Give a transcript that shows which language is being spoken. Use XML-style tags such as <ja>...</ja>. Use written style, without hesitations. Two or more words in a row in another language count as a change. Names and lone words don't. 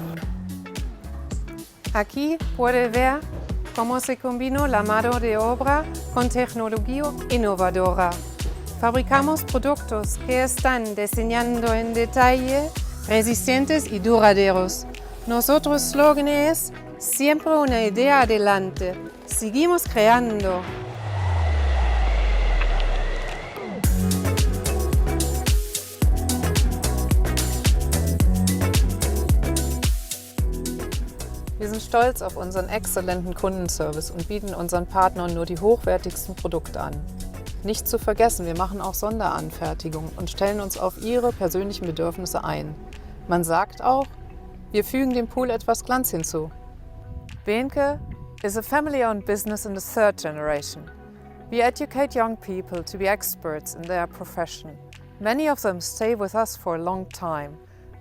<es>Aquí puede ver cómo se combinó la mano de obra con tecnología innovadora. Fabricamos productos que están diseñando en detalle, resistentes y duraderos. Nuestro slogan es siempre una idea adelante. Seguimos creando.</es> <de>Wir sind stolz auf unseren exzellenten Kundenservice und bieten unseren Partnern nur die hochwertigsten Produkte an. Nicht zu vergessen, wir machen auch Sonderanfertigungen und stellen uns auf Ihre persönlichen Bedürfnisse ein. Man sagt auch, wir fügen dem Pool etwas Glanz hinzu.</de> <en>BEHNCKE is a family-owned business in the 3rd generation. We educate young people to be experts in their profession. Many of them stay with us for a long time.</en>